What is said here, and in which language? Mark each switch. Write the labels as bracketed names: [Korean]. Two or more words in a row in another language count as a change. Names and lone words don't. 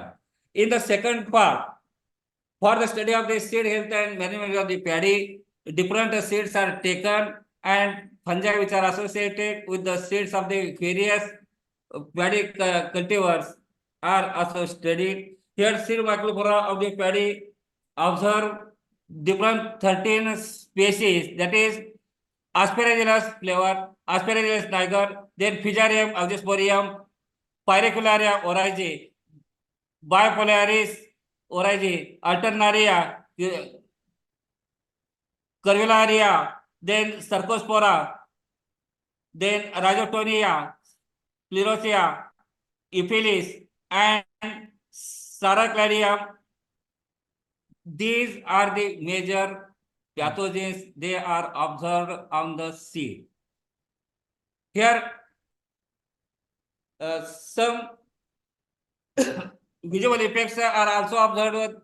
[English] In the second part, for the study of the seed health and management of the paddy, different seeds are taken and fungi which are associated with the seeds of the various paddy cultivars are also studied. Here, seed microflora of the paddy observe different 13 species, that is aspergillus flavor, Asparagus niger, then Fusarium algisporium, Pyracularia origi, Bipolaris origi, Alternaria, Curvularia, then Cercospora, then Rhizotonia, Sclerotia, Ephelis, and Saracladium. These are the major pathogens they are observed on the seed. Here, some visible effects are also observed.